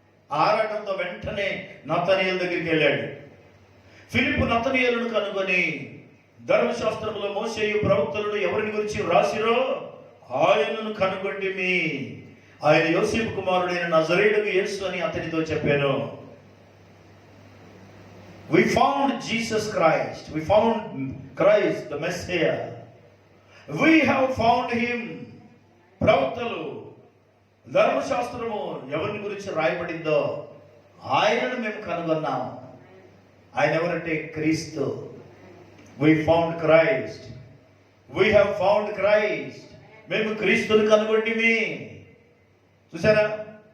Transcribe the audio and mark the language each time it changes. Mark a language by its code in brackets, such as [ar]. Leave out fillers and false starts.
[te] ఆ ఆరాటంతో వెంటనే నతనయేలు దగ్గరికి వెళ్ళాడు. ఫిలిప్పు నతనయేలును కనుగొని, ధర్మశాస్త్రంలో మోషేయు ప్రవక్తలను ఎవరిని గురించి వ్రాసిరో ఆయనను కనుగొంటిమి, ఆయన యోసేపు కుమారుడైన నజరేయుడగు యేసు అని అతనితో చెప్పాను. [en] We found Jesus Christ. We found Christ, the Messiah. We have found him. [te] ప్రవక్తలు, ధర్మశాస్త్రము ఎవరిని గురించి రాయబడిందో ఆయనను మేము కనుగొన్నాము. ఆయన ఎవరంటే క్రీస్తు. [en] We found Christ. We have found Christ. [te] మేము క్రీస్తుని కనుగొంటిమి. చూసారా?